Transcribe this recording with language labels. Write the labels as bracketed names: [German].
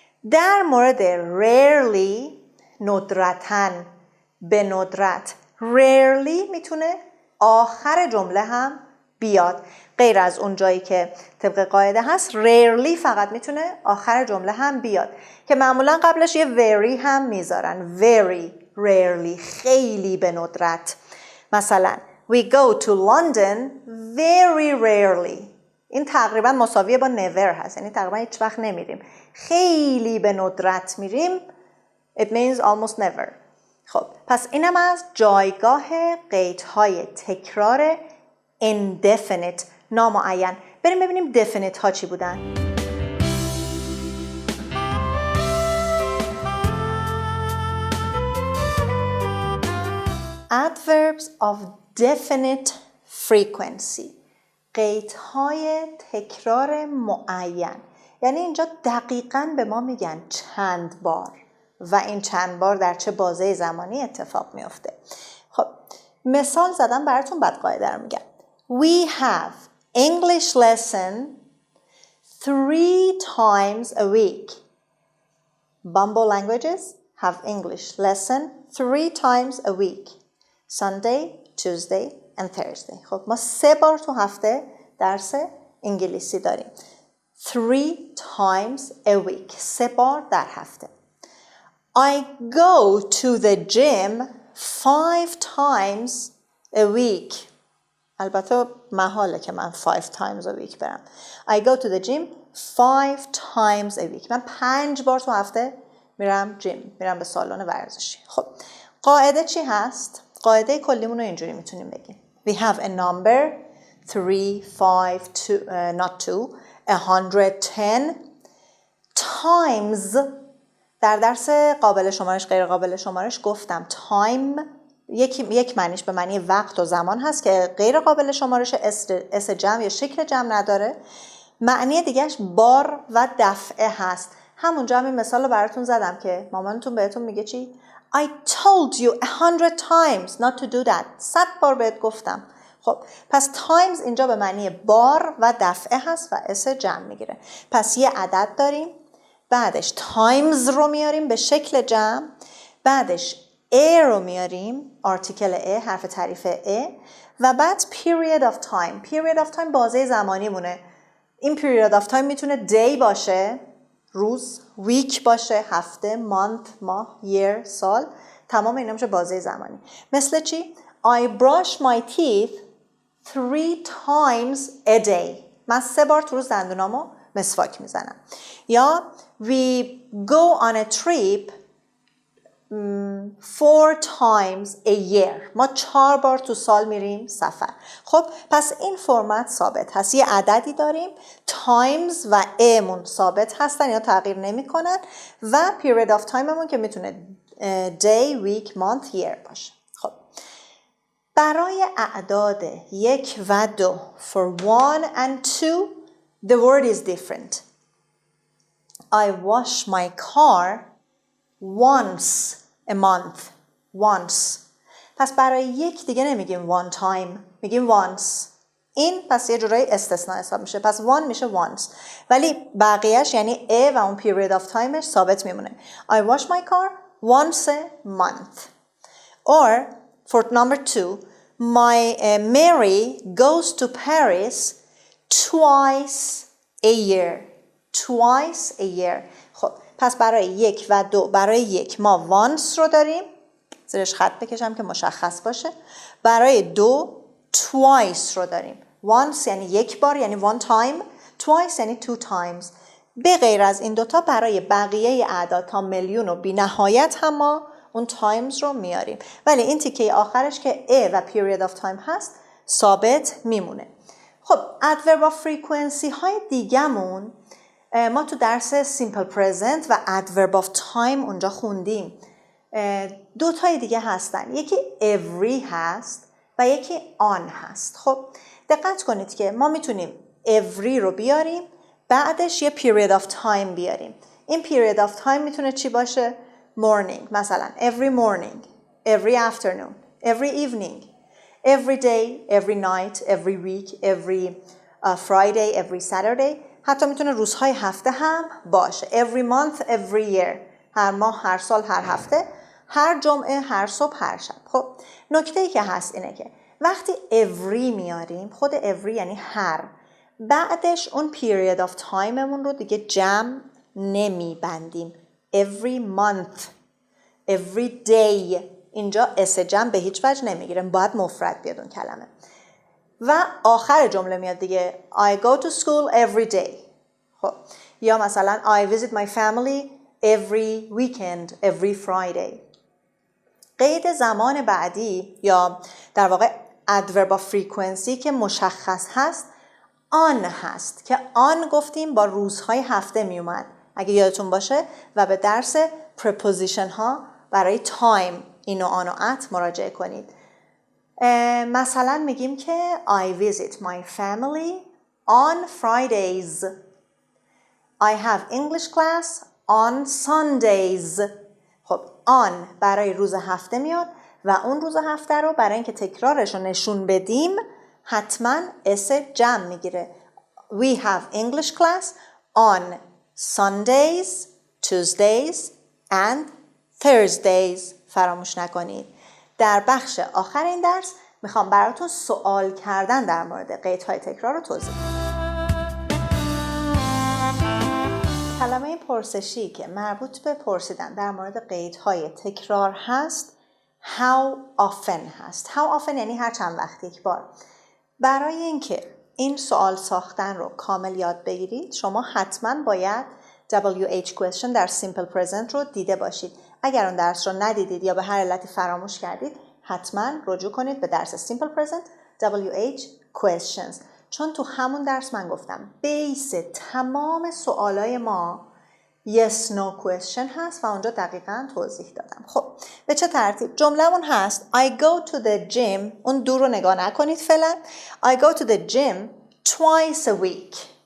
[Persian] در مورد rarely، ندرتاً، به ندرت، rarely میتونه آخر جمله هم بیاد، غیر از اون جایی که طبق قاعده هست rarely فقط میتونه آخر جمله هم بیاد که معمولا قبلش یه very هم میذارن. [English] very rarely، [Persian] خیلی به ندرت. [English] مثلا we go to London very rarely. [Persian] این تقریبا مساویه با never هست، یعنی تقریبا هیچ وقت نمیریم. خیلی به ندرت میریم [English] it means almost never. [Persian] خب پس اینم از جایگاه قیدهای تکرار indefinite، نامعین. بریم ببینیم definite ها چی بودن. [English] adverbs of definite frequency، [Persian] قیدهای تکرار معین. یعنی اینجا دقیقاً به ما میگن چند بار و این چند بار در چه بازه زمانی اتفاق میفته. خب مثال زدم براتون، بعد قاعده رو میگم. [English] We have English lesson 3 times a week. Bumble languages have English lesson 3 times a week. Sunday, Tuesday and Thursday. [Persian] خب ما 3 بار تو هفته درس انگلیسی داریم. [English] 3 times a week، [Persian] 3 بار در هفته. [English] I go to the gym 5 times a week. [Persian] البته محاله که من [English] 5 times a week [Persian] برم. [English] I go to the gym 5 times a week. [Persian] من 5 بار تو هفته میرم جیم، میرم به سالن ورزشی. خب قاعده چی هست؟ قاعده کلیمون رو اینجوری میتونیم بگیم. [English] We have a number 3, 5, 2, not 2, 110 times. [Persian] در درس قابل شمارش غیر قابل شمارش گفتم time یک معنیش به معنی وقت و زمان هست که غیر قابل شمارش اس جمع یا شکل جمع نداره. معنی دیگهش بار و دفعه هست. همونجا همین مثال رو براتون زدم که مامانتون بهتون میگه چی؟ [English] I told you 100 times not to do that. [Persian] 100 بار بهت گفتم. خب پس times اینجا به معنی بار و دفعه هست و اس جمع میگیره. پس یه عدد داریم، بعدش times رو میاریم به شکل جمع، بعدش a رو میاریم، آرتیکل a، حرف تعریف a، و بعد period of time. period of time بازه زمانی مونه. این period of time میتونه day باشه، روز، week باشه، هفته، month، ماه، year، سال. تمام اینا میشه بازه زمانی. مثل چی؟ [English] I brush my teeth 3 times a day. [Persian] من 3 بار تو روز دندونامو مسواک میزنم. [English] یا we go on a trip 4 times a year. [Persian] ما 4 بار تو سال میریم سفر. خب پس این فرمت ثابت هست. یه عددی داریم، times و a مون ثابت هستن یا تغییر نمی کنن، و period of time مون که میتونه day, week, month, year باشه. خب برای اعداد 1 و 2 [English] for 1 and 2 the word is different. I wash my car once a month. once. [Persian] پس برای یک دیگه نمیگیم one time، میگیم once. این پس یه جورایی استثناء حساب میشه. پس one میشه once، ولی بقیهش یعنی a و اون period of timeش ثابت میمونه. [English] I wash my car once a month. Or for number 2, my Mary goes to Paris twice a year. twice a year. [Persian] خب پس برای 1 و 2، برای 1 ما once رو داریم، زیرش خط بکشم که مشخص باشه. برای 2 twice رو داریم. once یعنی 1 بار، یعنی one time. twice یعنی 2 times. به غیر از این دوتا برای بقیه اعداد تا میلیون و بی نهایت هم ما اون times رو میاریم، ولی این تیکه آخرش که a و period of time هست ثابت میمونه. خب adverb of frequency های دیگمون ما تو درس simple present و adverb of time اونجا خوندیم. 2 تای دیگه هستن، یکی every هست و یکی on هست. خب دقت کنید که ما میتونیم every رو بیاریم، بعدش یه period of time بیاریم. [English] این period of time [Persian] میتونه چی باشه؟ [English] morning مثلا، every morning، every afternoon، every evening، every day، every night، every week، every Friday، every Saturday. [Persian] حتی میتونه روزهای هفته هم باشه. [English] every month، every year، [Persian] هر ماه، هر سال، هر هفته، هر جمعه، هر صبح، هر شب. خب نکته‌ای که هست اینه که وقتی every میاریم، خود every یعنی هر، بعدش اون period of timeمون رو دیگه جمع نمیبندیم. every month، every day، اینجا اس جمع به هیچ وجه نمیگیریم، باید مفرد بیاد اون کلمه. و آخر جمله میاد دیگه [English] I go to school every day. [Persian] خب یا مثلا [English] I visit my family every weekend، every Friday. [Persian] قید زمان بعدی یا در واقع adverb of frequency که مشخص هست on هست که on گفتیم با روزهای هفته میومد اگه یادتون باشه، و به درس preposition ها برای time این و آن و at مراجعه کنید. مثلا میگیم که [English] I visit my family on Fridays. I have English class on Sundays. [Persian] خب on برای روز هفته میاد و اون روز هفته رو برای اینکه تکرارش رو نشون بدیم حتما اس جمع میگیره. [English] We have English class on Sundays, Tuesdays and Thursdays. [Persian] فراموش نکنید. در بخش آخر این درس میخوام براتون سوال کردن در مورد قیدهای تکرار رو توضیح بدم. کلمه کلمه پرسشی که مربوط به پرسیدن در مورد قیدهای تکرار هست how often هست. how often یعنی هر چند وقت یک بار. برای اینکه این سوال ساختن رو کامل یاد بگیرید شما حتما باید WH question در simple present رو دیده باشید. اگر اون درس رو ندیدید یا به هر علتی فراموش کردید حتما رجوع کنید به درس simple present WH questions. چون تو همون درس من گفتم بیس تمام سوالای ما yes no question هست و اونجا دقیقاً توضیح دادم. خب به چه ترتیب؟ جمله‌مون هست [English] I go to the gym. [Persian] اون دو رو نگاه نکنید فعلا. [English] I go to the gym twice a week.